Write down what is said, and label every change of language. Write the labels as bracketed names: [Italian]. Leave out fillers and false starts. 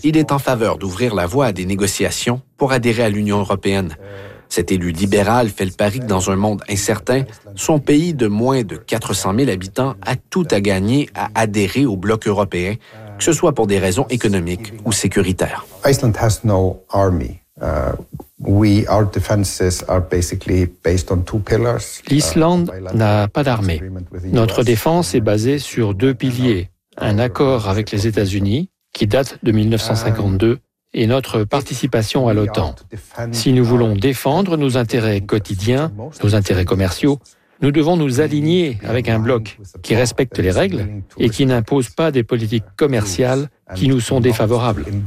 [French] Il est en faveur d'ouvrir la voie à des négociations pour adhérer à l'Union européenne. Cet élu libéral fait le pari que dans un monde incertain, son pays de moins de 400 000 habitants a tout à gagner à adhérer au bloc européen, que ce soit pour des raisons économiques ou sécuritaires. [English] Iceland has no army. Our defenses are basically based on two pillars. [French] L'Islande n'a pas d'armée. Notre défense est basée sur deux piliers, un accord avec les États-Unis qui date de 1952 et notre participation à l'OTAN. Si nous voulons défendre nos intérêts quotidiens, nos intérêts commerciaux, nous devons nous aligner avec un bloc qui respecte les règles et qui n'impose pas des politiques commerciales qui nous sont défavorables.